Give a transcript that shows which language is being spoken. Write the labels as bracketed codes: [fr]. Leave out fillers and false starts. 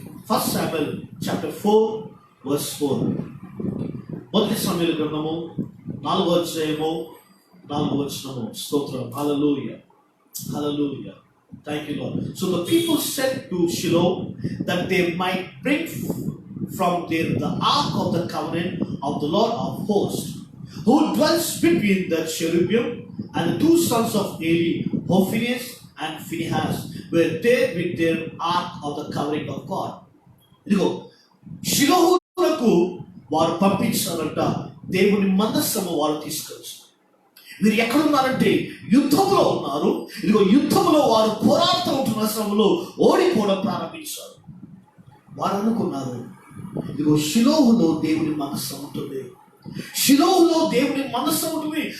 [te] First Samuel chapter 4:4. మొదటి సమయాల గ్రంథము 4వ అధ్యాయము 4వ వచనము. స్తోత్రం, హల్లెలూయా, [en] hallelujah, thank you Lord. So the people said to Shiloh that they might bring from there the ark of the covenant of the Lord of hosts, who dwells between the cherubim, and the 2 sons of Eli, Hophnius and Phinehas, were there with their ark of the covering of God. [te] ఇదిగో షిలోహులకు వారు పంపించారంట, దేవుని మందస్సము వారు తీసుకొచ్చారు. వీరు ఎక్కడున్నారంటే యుద్ధంలో ఉన్నారు. ఇదిగో యుద్ధంలో వారు పోరాడుతూ ఉంటున్న సమయంలో ఓడిపోవడం ప్రారంభించారు. వారు అనుకున్నారు, ఇదిగో షిలోహులో దేవుని మనస్సు ఉంటుంది, షిలోహులో దేవుని మనస్సు ఉంటుంది.